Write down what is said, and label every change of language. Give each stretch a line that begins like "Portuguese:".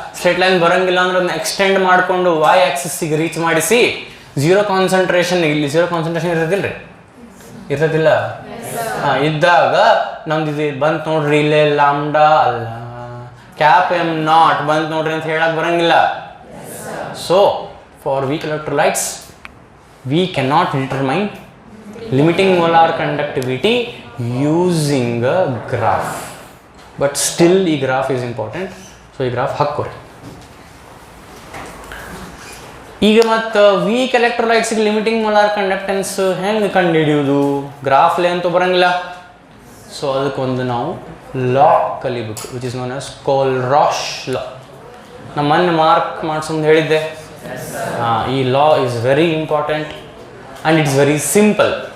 Kannada: Straight line ಬರಂಗಿಲ್ಲ ಅಂದ್ರೆ ಅದನ್ನ ಎಕ್ಸ್ಟೆಂಡ್ ಮಾಡಿಕೊಂಡು ವೈ ಆಕ್ಸಿಸ್ಸಿಗೆ ರೀಚ್ ಮಾಡಿಸಿ ಝೀರೋ ಕಾನ್ಸಂಟ್ರೇಷನ್, ಇಲ್ಲಿ ಝೀರೋ ಕಾನ್ಸಂಟ್ರೇಷನ್ ಇರೋದಿಲ್ಲ ರೀ, ಇರೋದಿಲ್ಲ. ಹಾಂ, ಇದ್ದಾಗ ನಮ್ದು ಇದು ಬಂತು ನೋಡ್ರಿ, ಇಲ್ಲೇ ಲ್ಯಾಂಬ್ಡಾ ಅಲ್ಲ ಕ್ಯಾಪ್ ಎಮ್ ನಾಟ್ ಬಂತು ನೋಡ್ರಿ ಅಂತ ಹೇಳಕ್ ಬರಂಗಿಲ್ಲ.
English: So for weak electrolytes we cannot determine limiting molar conductivity using a graph, but still ಈ graph is important.
Kannada: ಸೊ ಈ ಗ್ರಾಫ್ ಹಾಕ್ಕೊರಿ. ಈಗ ಮತ್ತು ವೀಕ್ ಎಲೆಕ್ಟ್ರೋಲೈಟ್ಸ್ಗೆ ಲಿಮಿಟಿಂಗ್ ಮೊಲಾರ್ ಕಂಡಕ್ಟೆನ್ಸ್ ಹೆಂಗೆ ಕಂಡುಹಿಡಿಯೋದು? ಗ್ರಾಫ್ಲೆ ಅಂತೂ ಬರಂಗಿಲ್ಲ. ಸೊ ಅದಕ್ಕೊಂದು ನಾವು ಲಾ ಕಲಿಬೇಕು,
English: Which is known as Kohlrausch law.
Kannada: ನಮ್ಮ ಮೊನ್ನೆ ಮಾರ್ಕ್ ಮಾಡ್ಸೊಂದು ಹೇಳಿದ್ದೆ. ಈ
English: Law is very important and it's very simple.